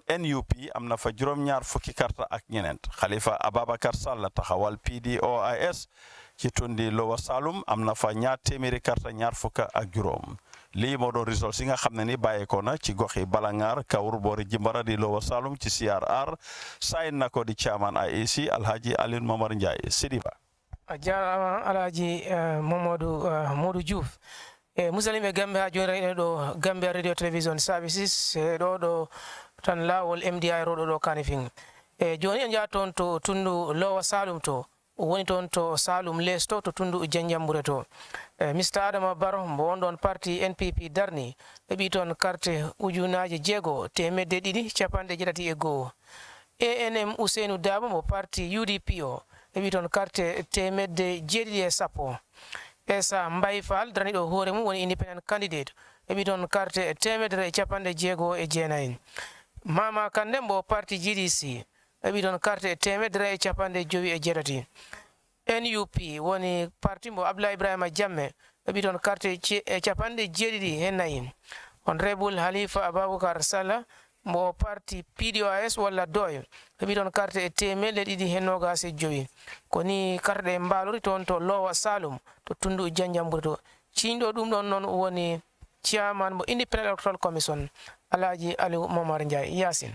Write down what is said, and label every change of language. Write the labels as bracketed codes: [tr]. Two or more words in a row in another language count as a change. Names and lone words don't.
[wo] NUP am na fa juróom-ñaar fukki karta ak ñeneent Khalifa Ababacar Sall taxawal PDOIS ci tundi Lower Salum am na fa ñaar téeméeri karta ñaar fukka ak juróom lii moo doon results yi nga xam ne ni bàyyeekoo na ci goxi Balangar Kawur boori Jimbara di Lower Salum ci CRR sayin na ko di chairman IEC Alhaji Alioune Momar Ndiaye Sidiba [ff] jarama Alhaji Modou Diouf musalime Gambia ha joni rayne ɗo Gambia [en] radio television services [ff] ɗo tan lawol MDI roɗo ɗo kanifing joni en jaha toon to tundu Lower Salum to woni toon to Salum lesto to tundu Janjambure to Mr Adama Barrow mbo wonɗon parti NPP darni heɓi toon carte ujunaje jeego temedde ɗiɗi capanɗe jeɗati e goho ANM Ousseynou Dabo mbo parti UDP o heɓi toon carte temedde jeeɗiɗi e sappo Essa Mbay Fall darani ɗo hoore mum woni [en] independent candidate [ff] heɓi toon carte temedere capanɗe jeego e jeenayi Mama Kande mbo parti GDC heɓi toon carte temedere e capanɗe jowi e jeetati NUP woni parti mbo Abdoulaye Ibrahima Jammeh heɓi toon carte capanɗe jeeɗiɗi e nayi honorable Halifa Ababoucar Sallah mbo parti PDOIS walla doy heɓi toon carte temedde ɗiɗi e nogas e jowi koni carte ɗe mbalori toon to Lower Salum to tundu Janjambure to ciñɗo ɗum ɗon noon woni chairman mo Independent Electoral Commission Alhaji Aliou Momar Ndiaye Yasin